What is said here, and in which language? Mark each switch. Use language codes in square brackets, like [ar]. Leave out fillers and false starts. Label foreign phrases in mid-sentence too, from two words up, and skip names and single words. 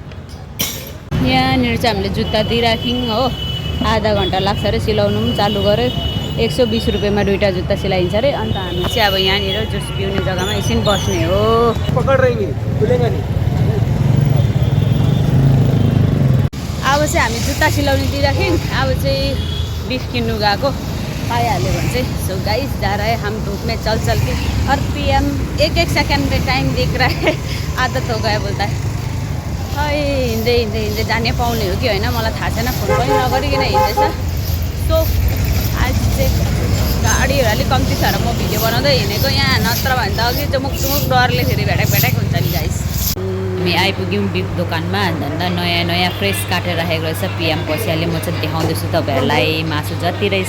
[ne] यहाँनिर चाहिँ हामीले जुत्ता दिइराख्यौँ हो आधा घन्टा लाग्छ अरे सिलाउनु पनि चालु गऱ्यो 120 रुपियाँमा 2टा जुत्ता सिलाइन्छ अरे। अन्त हामी चाहिँ अब यहाँनिर जुस पिउने जग्गामा एकछिन बस्ने हो। अब चाहिँ हामी जुत्ता सिलाउनु दिइराख्यौँ अब चाहिँ बिफ किन्नु गएको पाइहाल्यो भने चाहिँ [en] so guys [hi] जा रहे हम धूप में चल चल के और पीएम एक सेकेंड में टाइम देख रहा है आदत हो गया [ne] बोल्दा खै हिँड्दै हिँड्दै हिँड्दै जाने पाउने हो कि होइन मलाई थाहा छैन फोन पनि नगरिकन हिँड्दैछ। सो आज चाहिँ गाडीहरू अलिक कम्ती छ र म भिडियो बनाउँदै हिँडेको यहाँ नत्र भने त अघि चुमुक डरले फेरि भेटाक हुन्छ नि गाइस। हामी आइपुग्यौँ बिफ दोकानमा अन्त नयाँ नयाँ फ्रेस काटेर राखेको रहेछ पिएम पसिहाल्यो म चाहिँ देखाउँदैछु तपाईँहरूलाई मासु जति रहेछ।